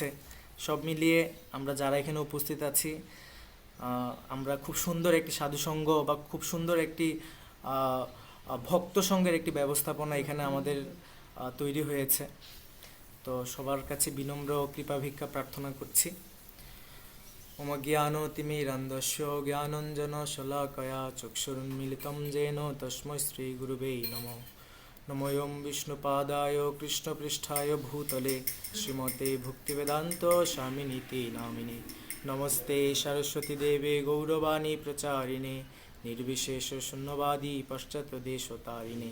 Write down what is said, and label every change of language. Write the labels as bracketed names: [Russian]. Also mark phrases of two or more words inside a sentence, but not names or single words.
[Bangla] সব মিলিয়ে আমরা যারা এখানে উপস্থিত আছি, আমরা খুব সুন্দর একটি সাধুসঙ্গ বা খুব সুন্দর একটি ভক্ত সঙ্গের একটি ব্যবস্থাপনা এখানে আমাদের তৈরি হয়েছে। তো সবার কাছে বিনম্র কৃপা ভিক্ষা প্রার্থনা করছি। [Sanskrit] मम ज्ञानोतिमिरन्धस्य ज्ञानञ्जनशलाकया चक्षुरुन्मीलितं येन तस्मै श्रीगुरुवे नमः। नमोऽयं विष्णुपादाय कृष्णपृष्ठाय भूतले श्रीमते भक्तिवेदान्त स्वामिनीति नामिने। नमस्ते सरस्वतीदेवे गौरवाणी प्रचारिणे निर्विशेषशून्यवादी पाश्चात्यदेशतारिणे।